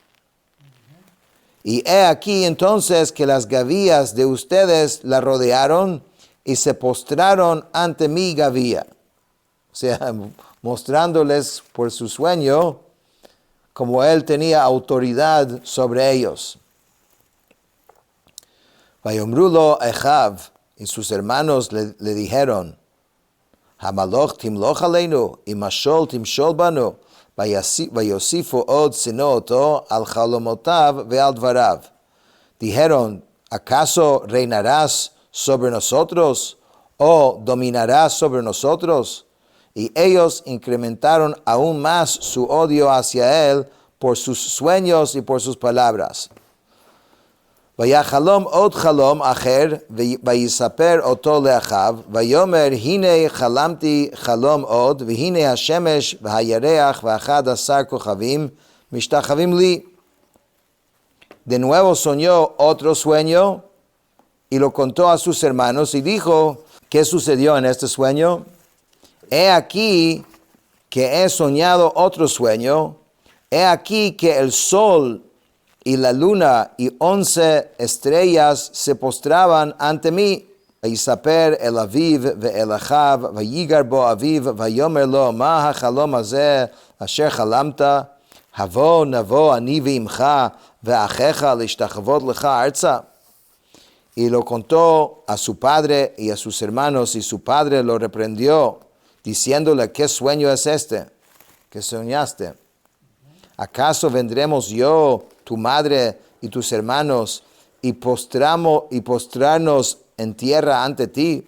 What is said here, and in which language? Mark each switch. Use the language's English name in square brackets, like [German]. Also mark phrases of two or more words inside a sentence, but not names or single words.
[Spanish] Y he aquí entonces que las gavillas de ustedes la rodearon y se postraron ante mi gavilla. O sea, mostrándoles por su sueño como él tenía autoridad sobre ellos. [Hebrew] ויאמרו לו אחיו, [Spanish] y sus hermanos le dijeron, [Hebrew] המלך תמלך עלינו ומשל תמשל בנו ויוספו עוד שנא אתו על חלמתיו ועל דבריו. [Spanish] Dijeron, ¿acaso reinarás sobre nosotros o dominarás sobre nosotros? Y ellos incrementaron aún más su odio hacia él por sus sueños y por sus palabras. [Hebrew] ויחלם עוד חלום אחר ויספר אתו לאחיו ויאמר הנה חלמתי חלום עוד והנה השמש והירח ואחד עשר כוכבים משתחוים לי. [Spanish] De nuevo soñó otro sueño y lo contó a sus hermanos y dijo, ¿qué sucedió en este sueño? He aquí que he soñado otro sueño, he aquí que el sol y la luna y 11 estrellas se postraban ante mí. [Hebrew] ויספר אל אביו ואל אחיו ויגער בו אביו ויאמר לו מה החלום הזה אשר חלמת הבוא נבוא אני ואמך ואחיך להשתחות לך ארצה. [Spanish] Y lo contó a su padre y a sus hermanos, y su padre lo reprendió, diciéndole, ¿qué sueño es este que soñaste? ¿Acaso vendremos yo, tu madre y tus hermanos, y postrarnos en tierra ante ti?